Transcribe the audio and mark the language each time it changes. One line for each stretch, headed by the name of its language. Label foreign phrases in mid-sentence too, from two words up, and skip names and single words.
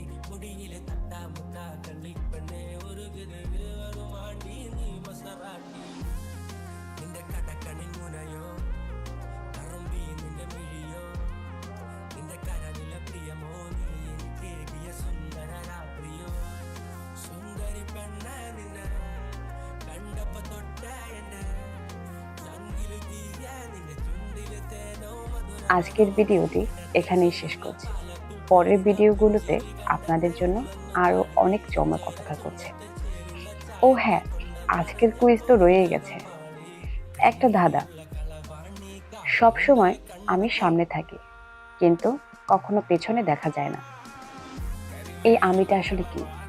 Malayalam: മുടിയിലെ തട്ടാമുട്ട കള്ളിപ്പെണ്ണെ ഒരു മാണ്ടി നീ മസറാട്ടി നിന്റെ കടക്കണിൻ മുനയോ കറുമ്പി നിന്റെ മിഴിയോ നിന്റെ കരവിലെ പ്രിയമോ നീ എനിക്കേകിയ സുന്ദര രാത്രിയോ സുന്ദരി പെണ്ണ നിന്നെ കണ്ടപ്പോ തൊട്ട എന്നെ ചങ്കില് തീയ നിന്റെ ചുണ്ടില് തേനോ മധുര
Bangla: আজকের ভিডিওটি এখানেই শেষ করছি। পরের ভিডিওগুলোতে আপনাদের জন্য আরো অনেক চমক অপেক্ষা করছে। ও হ্যাঁ, আজকের কুইজ তো রয়েই গেছে। একটা ধাঁধা, সব সময় আমি সামনে থাকি কিন্তু কখনো পেছনে দেখা যায় না, এই আমিটা আসলে কি?